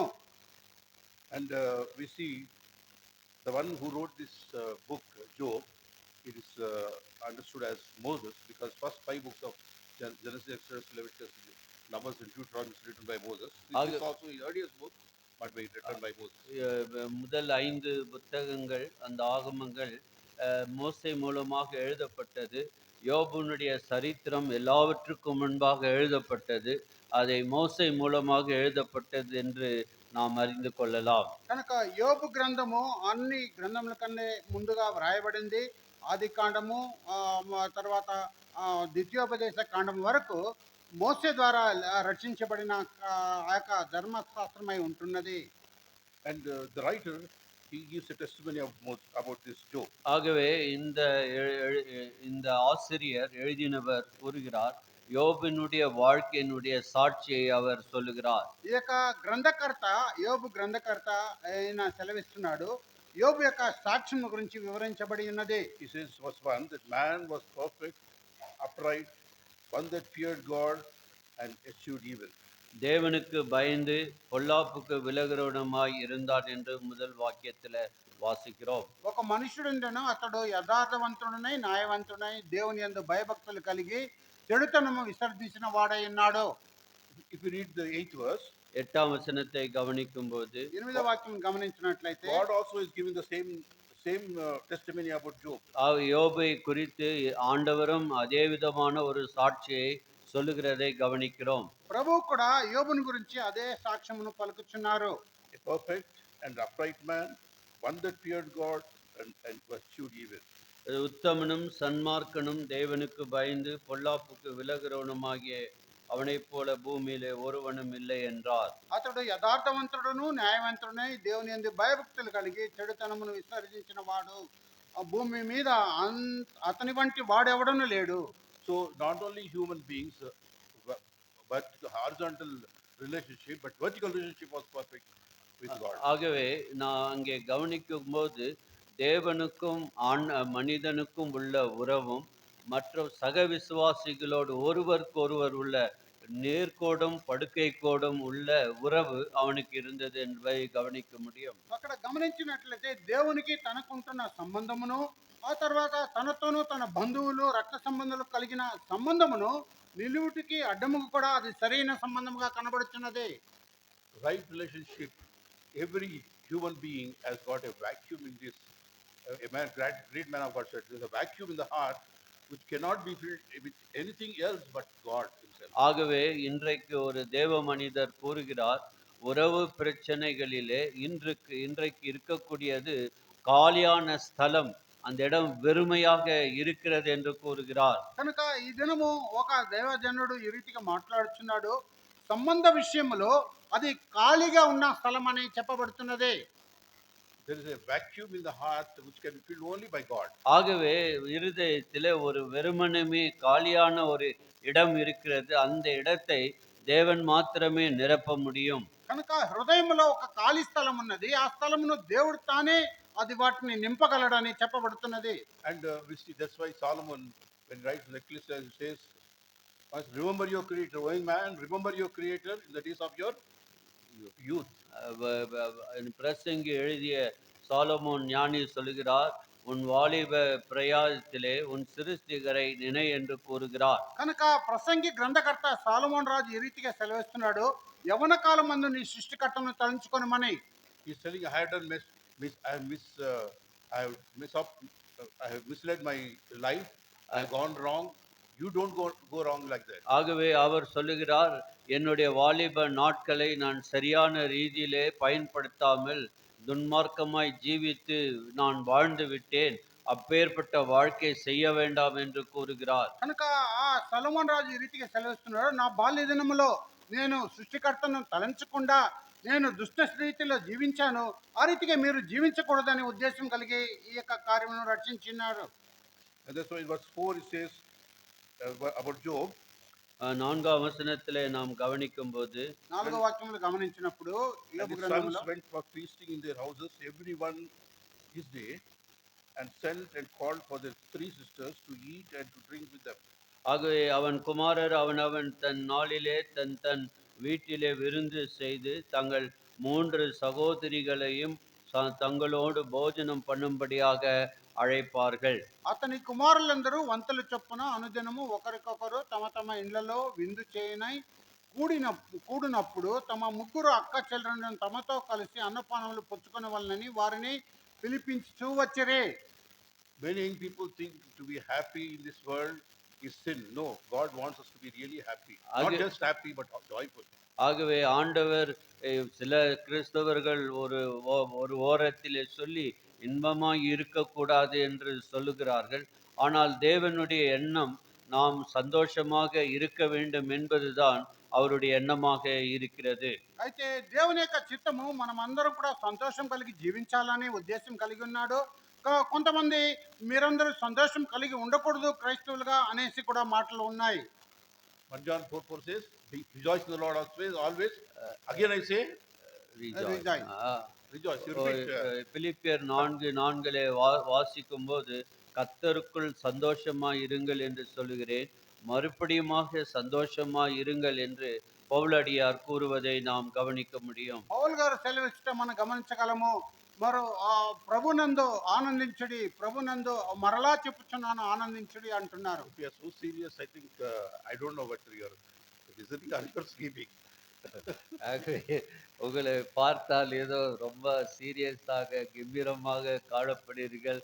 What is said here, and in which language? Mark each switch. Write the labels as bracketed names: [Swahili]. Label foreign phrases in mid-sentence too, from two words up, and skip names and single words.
[English] And we see the one who wrote this book, Job, it is understood as Moses, because first 5 books of Genesis, Exodus, Leviticus, Numbers and Deuteronomy is written by Moses. This is also his earliest book, but written by Moses. [Tamil] முதல் 5 புத்தகங்கள், அந்த ஆகமங்கள் மோசே மூலமாக எழுதப்பட்டது. யோபுனுடைய சரித்திரம் எல்லாவற்றுக்கும் முன்பாக எழுதப்பட்டது. அதை மோசே மூலமாக எழுதப்பட்டது என்று நாம் அறிந்து கொள்ளலாம். [Telugu] కనుక యోబు గ్రంథము అన్ని గ్రంథముల కన్నా ముందుగా వ్రాయబడింది. ఆది కాండము, తర్వాత ద్వితీయోపదేశ కాండం వరకు మోసే ద్వారా రచించబడిన ఆ యొక్క ధర్మశాస్త్రమై ఉంటున్నది. [English] And the writer, he gives a testimony about this Job. [Tamil] ஆகவே இந்த ஆசிரியர் எழுதினவர் கூறுகிறார், யோபினுடைய வாழ்க்கையினுடைய சாட்சியை அவர் சொல்லுகிறார். [Telugu] ఈ యొక్క గ్రంథకర్త, యోబు గ్రంథకర్త ఆయన సెలవిస్తున్నాడు, యోబు యొక్క సాక్ష్యం గురించి వివరించబడి ఉన్నది. [English] He says, verse 1, that man was perfect, upright, one that feared God and eschewed evil. [Tamil] தேவனுக்கு பயந்து பொல்லாப்புக்கு விலகுறவனுமாய் இருந்தான் என்று முதல் வாக்கியத்துல வாசிக்கிறோம். [Telugu] ఒక మనుషుడుండెను, అతడు యథార్థవంతుడనై న్యాయవంతుడై దేవుని యందు భయభక్తులు కలిగి చెడుతనము విసర్జించిన వాడై ఉన్నాడు. [English] If you read the 8th verse, [Tamil] 8ஆம் வசனத்தை கவனிக்கும் போது [Telugu] 8వ వాక్యం గమనించినట్లయితే [English] God also is giving the same testimony about Job. [Tamil] யோபை குறித்து ஆண்டவரும் அதே விதமான ஒரு சாட்சியை சொல்லுகிறதை கவனிக்கிறோம். [Telugu] ప్రభువు కూడా యోబుని గురించి అదే సాక్ష్యమును పలుకుచున్నారు. [English] A perfect and upright man, one that feared God and eschewed evil. [Tamil] உத்தமனும் சன்மார்க்கனும் தேவனுக்கு பயந்து பொல்லாப்புக்கு விலகுறவனுமாகிய அவனைப் போல பூமியிலே ஒருவனும் இல்லை என்றார். [Telugu] అతడు యథార్థవంతుడును న్యాయవంతుడై దేవుని యందు భయభక్తులు కలిగి చెడుతనమును విసర్జించిన వాడు భూమి మీద అతని వంటి వాడెవడను లేడు. [English] So not only human beings, but the horizontal relationship, but vertical relationship was perfect with God. [Tamil] ஆகவே நான் அங்கே கவனிக்கும் போது தேவனுக்கும் மனிதனுக்கும் உள்ள உறவும் மற்ற சக விசுவாசிகளோடு ஒருவருக்கொருவர் உள்ள நேர்கோடும் படுக்கை கோடும் உள்ள உறவு அவனுக்கு இருந்தது என்பதை கவனிக்க முடியும். [Telugu] అక్కడ గమనించినట్లయితే దేవునికి తనకుంటున్న సంబంధమును, ఆ తర్వాత తనతోనూ తన బంధువులు రక్త సంబంధాలు కలిగిన సంబంధమును నిలువుటికి అడ్డముకు కూడా అది సరైన సంబంధముగా కనబడుతున్నది. [English] Right relationship, every human being has got a vacuum in this. A man, great man of God said, there is a vacuum in the heart which cannot be filled with anything else but God himself. [Tamil] ஆகவே இன்றைக்கு ஒரு தேவ மனிதர் கூறுகிறார், உறவு பிரச்சனைகளிலே இன்றைக்கு இருக்கக்கூடியது காலியான ஸ்தலம், அந்த இடம் வெறுமையாக இருக்கிறது என்று கூறுகிறார். [Telugu] కనుక ఈ దినము ఒక దైవజనుడు ఈ రీతిగా మాట్లాడుచున్నాడు, సంబంధ విషయంలో అది ఖాళీగా ఉన్న స్థలం అని చెప్పబడుతున్నది. [English] there is a vacuum in the heart which can be filled only by God. [Tamil] ஆகவே இருதயத்திலே ஒரு வெறுமனமே காலியான ஒரு இடம் இருக்கிறது. அந்த இடத்தை தேவன் மாத்திரமே நிரப்ப முடியும். [Telugu] కనుక హృదయంలో ఒక ఖాళీ స్థలం ఉన్నది. ఆ స్థలమును దేవుడు తానే అది వాటిని నింపగలడని చెప్పబడుతున్నది. [English] And we see that's why Solomon, when writes in Ecclesiastes, says, "Must remember your Creator, O young man, remember your Creator in the days of your youth." [Tamil] பிரசங்கி எழுதிய சாலமோன் ஞானி சொல்லுகிறார், உன் வாலிப பிரயாசத்திலே உன் சிருஷ்டிகரை நினை என்று கூறுகிறார். [Telugu] కనుక ప్రసంగి గ్రంథకర్త సాలొమోను రాజు ఈ రీతిగా సెలవిస్తున్నాడు, యవన కాలమందు నీ సృష్టికర్తను తలంచుకొనుమని. [English] He's telling, I have done I have I have misled my life. I have gone wrong. You don't go wrong like that. [Tamil] ஆகவே அவர் சொல்லுகிறார், என்னுடைய வாலிப நாட்களை நான் சரியான ரீதியிலே பயன்படுத்தாமல் துன்மார்க்கமாய் ஜீவித்து நான் வாழ்ந்து விட்டேன். அப்பேற்பட்ட வாழ்க்கை செய்ய வேண்டாம் என்று கூறுகிறார். [Telugu] కనుక ఆ సొలొమోను రాజు ఈ రీతిగా సెలవిస్తున్నాడు, నా బాల్య దినములో నేను సృష్టికర్తను తలంచకుండా నేను దుష్ట రీతిలో జీవించాను. ఆ రీతిగా మీరు జీవించకూడదనే ఉద్దేశం కలిగి ఈ యొక్క కార్యమును రక్షించినారు. [English] And that's why in verse 4 it says about Job. [Tamil] நான்காம் வசனத்திலே நாம் கவனிக்கும் போது [Telugu] 4వ వాక్యములు గమనించినప్పుడు [English] And యోబు his గ్రంథములో sons went for feasting in their houses, everyone his day, and sent and called for their 3 sisters to eat and to drink with them. [Tamil] ஆகவே அவன் குமாரர் அவனவன் தன் நாளிலே தன் தன் வீட்டிலே விருந்து செய்து தங்கள் 3 சகோதரிகளையும் தங்களோடு போஜனம் பண்ணும்படியாக அழைப்பார்கள். [Telugu] అతని కుమారులందరూ వంతల చొప్పున అనుదినము ఒకరికొకరు తమ తమ ఇండ్లలో విందు చేయనై కూడినప్పుడు తమ 3 అక్క చెల్లెలను తమతో కలిసి అన్నపానములు పుచ్చుకొనవలెనని వారిని పిలిపించుచూ వచ్చిరే. [English] Many young people think to be happy in this world is sin. No, God wants us to be really happy. Not just happy, but joyful. [Tamil] ஆகவே ஆண்டவர் சில கிறிஸ்தவர்கள் ஒரு ஓரத்திலே சொல்லி இன்பமாய் இருக்கக்கூடாது என்று சொல்லுகிறார்கள். ஆனால் தேவனுடைய எண்ணம் நாம் சந்தோஷமாக இருக்க வேண்டும் என்பதுதான் அவருடைய எண்ணமாக இருக்கிறது. [Telugu] అయితే దేవుని యొక్క చిత్తము మనం అందరం కూడా సంతోషం కలిగి జీవించాలనే ఉద్దేశం కలిగి ఉన్నాడు. కొంతమంది మీరందరూ సంతోషం కలిగి ఉండకూడదు క్రైస్తవులుగా అనేసి కూడా మాటలు ఉన్నాయి. [English] 1 John 4:4 says, rejoice in the Lord always. Again I say, rejoice. [Tamil] பிலிப்பியர் 4:4 வாசிக்கும் போது கர்த்தருக்குள் சந்தோஷமாய் இருங்கள் என்று சொல்லுகிறேன், மறுபடியுமாக சந்தோஷமாய் இருங்கள் என்று பவுலடியார் கூறுவதை நாம் கவனிக்க முடியும். [Telugu] పౌలు గారు సెలవిచ్చటం మనం గమనించగలము. మరో ప్రభునందు ఆనందించుడి, ప్రభునందు మరలా చెప్పుచున్నాను ఆనందించుడి అంటున్నారు. [English] If you are so serious, I think I don't know what you are visiting or you are sleeping. [Tamil] உங்களை பார்த்தால் ஏதோ ரொம்ப சீரியஸாக கம்பீரமாக காணப்படுகிறீர்கள்.